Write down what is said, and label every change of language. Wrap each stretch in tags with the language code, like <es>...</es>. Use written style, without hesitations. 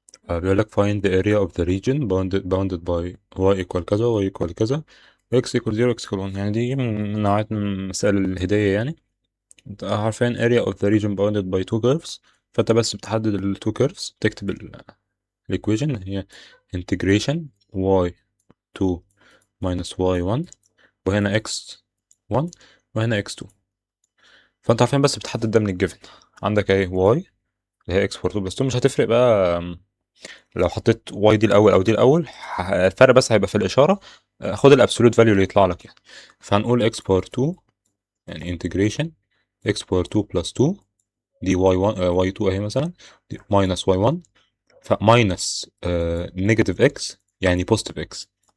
<ar>بيقول لك</ar> <en>find the area of the region bounded by y equal كذا y equal كذا x equal 0 x equal 1.</en> <ar>يعني دي من نوعات من مسائل الهداية يعني. انت عارفين</ar> <en>area of the region bounded by two curves،</en> <ar>فانت بس بتحدد ال</ar> <en>two curves،</en> <ar>تكتب الايكويشن هي</ar> <en>integration y2 minus y1، وهنا x1 وهنا x2.</en> <ar>فانت عارفين بس بتحدد ده من الجيفن. عندك ايه y اللي هي</ar> <en>x for 2 plus 2،</en> <ar>مش هتفرق بقى لو حطيت واي دي الاول او دي الاول، الفرق بس هيبقى في الاشاره. خد الابسولوت فاليو اللي يطلع لك يعني. فهنقول اكس باور 2 يعني انتجريشن اكس باور 2 بلس 2 دي واي 1 واي 2 اهي مثلا، دي ماينس واي 1، فماينس نيجاتيف اكس يعني بوزيتيف اكس.</ar>